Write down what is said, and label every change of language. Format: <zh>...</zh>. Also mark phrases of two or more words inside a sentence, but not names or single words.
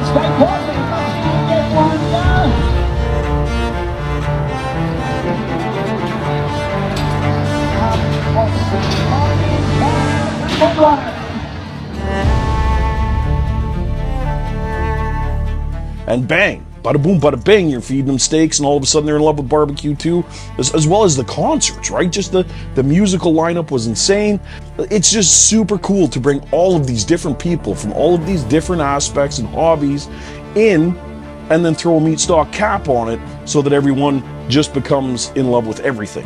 <en>Stay positive. We'll get one done. And bang, bada boom, bada bang, you're feeding them steaks, and all of a sudden they're in love with barbecue too, as well as the concerts, right? Just the musical lineup was insane. It's just super cool to bring all of these different people from all of these different aspects and hobbies in, and then throw a Meatstock cap on it so that everyone just becomes in love with everything.</en>